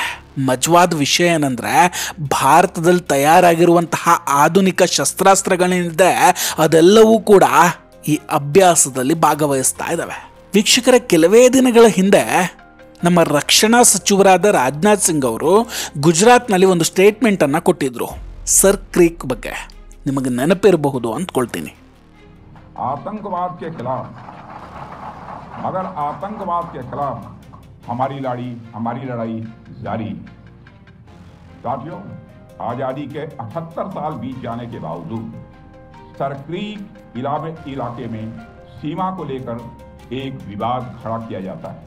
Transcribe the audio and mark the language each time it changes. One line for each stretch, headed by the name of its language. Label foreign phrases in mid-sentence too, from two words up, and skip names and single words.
Kannada: ಮಜವಾದ ವಿಷಯ ಏನಂದರೆ, ಭಾರತದಲ್ಲಿ ತಯಾರಾಗಿರುವಂತಹ ಆಧುನಿಕ ಶಸ್ತ್ರಾಸ್ತ್ರಗಳೇನಿದೆ ಅದೆಲ್ಲವೂ ಕೂಡ ಈ ಅಭ್ಯಾಸದಲ್ಲಿ ಭಾಗವಹಿಸ್ತಾ ಇದ್ದಾವೆ. ವೀಕ್ಷಕರ, ಕೆಲವೇ ದಿನಗಳ ಹಿಂದೆ ನಮ್ಮ ರಕ್ಷಣಾ ಸಚಿವರಾದ ರಾಜನಾಥ್ ಸಿಂಗ್ ಅವರು ಗುಜರಾತ್ನಲ್ಲಿ ಒಂದು ಸ್ಟೇಟ್ಮೆಂಟನ್ನು ಕೊಟ್ಟಿದ್ರು ಸರ್ ಕ್ರೀಕ್ ಬಗ್ಗೆ. ನಿಮಗೆ ನೆನಪಿರಬಹುದು ಅಂದ್ಕೊಳ್ತೀನಿ.
Hindi: आतंकवाद के खिलाफ, मगर आतंकवाद के खिलाफ हमारी लड़ाई जारी। साथियों, आज़ादी के 78 साल बीत जाने के बावजूद सरक्रीक इलाके में सीमा को लेकर एक विवाद खड़ा किया जाता है।